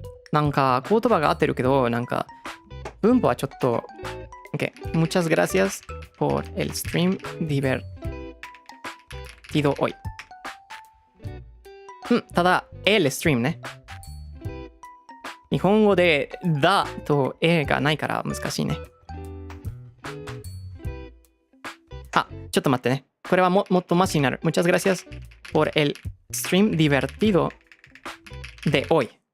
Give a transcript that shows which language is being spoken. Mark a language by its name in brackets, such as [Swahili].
[Japanese] なんか言葉が合ってるけど、なんか文法はちょっと OK. [Spanish] Muchas gracias por el stream divertido hoy. [Japanese] ただ [Spanish] el stream [Japanese] ね。日本語でだとえがないから難しいね。ちょっと待ってね。これはもっとマシになる。 [Spanish] Muchas gracias por el stream divertido de hoy.